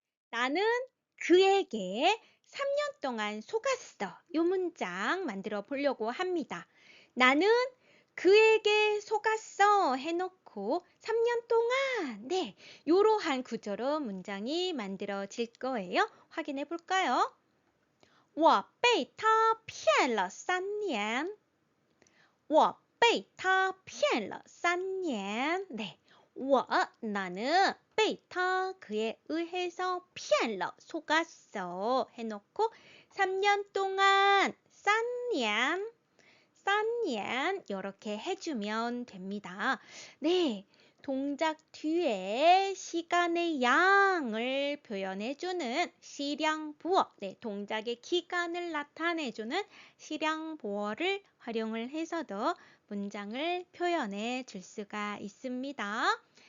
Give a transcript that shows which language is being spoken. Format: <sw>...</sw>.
<ko>나는 그에게 3년 동안 속았어. 이 문장 만들어 보려고 합니다. 나는 그에게 속았어 해놓고 3년 동안 네, 이러한 구조로 문장이 만들어질 거예요. 확인해 볼까요?</ko> <zh>我被他骗了3年.我被他骗了3年.</zh> <ko>네, 我 나는 被他 그에 의해서</ko> <zh>骗了</zh> <ko>속았어 해놓고 3년 동안 3年 3년 이렇게 해주면 됩니다. 네, 동작 뒤에 시간의 양을 표현해주는 시량부어, 네, 동작의 기간을 나타내주는 시량부어를 활용을 해서도 문장을 표현해 줄 수가 있습니다.</ko>